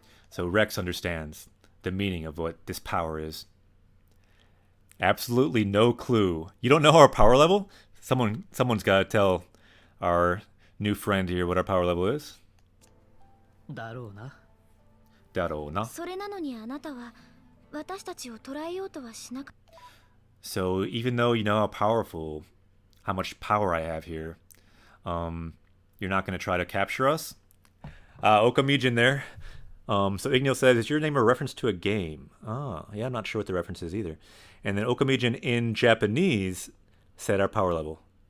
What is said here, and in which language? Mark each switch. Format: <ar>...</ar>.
<en>So Rex understands the meaning of what this power is. Absolutely no clue. You don't know our power level? Someone's got to tell our new friend here what our power level is.</en> <ja>だろうな。だろうな。それなのにあなたは私たちを捕らえようとはしなかった。</ja> <en>So even though you know how much power I have here, you're not going to try to capture us? Okamijin there. So Ignil says, is your name a reference to a game? Yeah, I'm not sure what the reference is either. And then Okamijin in Japanese said our power level.</en>